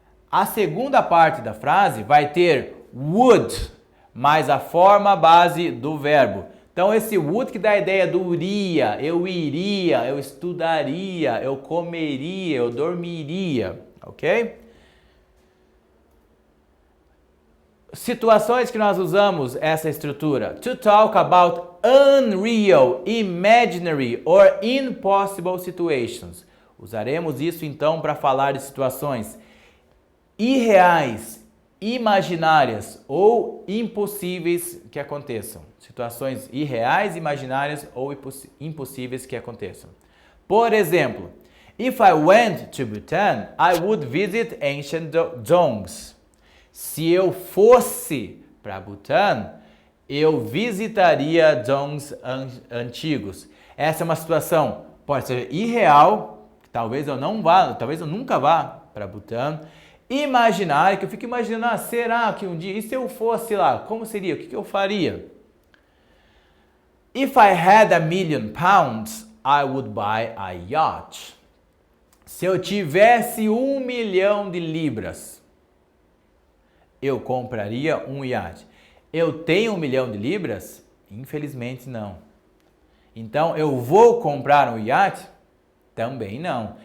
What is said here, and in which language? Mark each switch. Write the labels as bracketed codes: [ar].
[pt] A segunda parte da frase vai ter would, mais a forma base do verbo. Então esse would que dá a ideia do iria, eu estudaria, eu comeria, eu dormiria, ok? Situações que nós usamos essa estrutura. [en] To talk about unreal, imaginary or impossible situations. [pt] Usaremos isso então para falar de situações irreais, imaginárias ou impossíveis que aconteçam. Situações irreais, imaginárias ou impossíveis que aconteçam. Por exemplo, [en] if I went to Bhutan, I would visit ancient Dzongs. [pt] Se eu fosse para Bhutan, eu visitaria Dzongs antigos. Essa é uma situação, pode ser irreal, talvez eu nunca vá para Bhutan. Imaginário, que eu fico imaginando, será que um dia, e se eu fosse lá, como seria? O que eu faria? [en] If I had £1 million, I would buy a yacht. [pt] Se eu tivesse 1 milhão de libras, eu compraria um iate. Eu tenho 1 milhão de libras? Infelizmente não. Então, eu vou comprar um iate? Também não.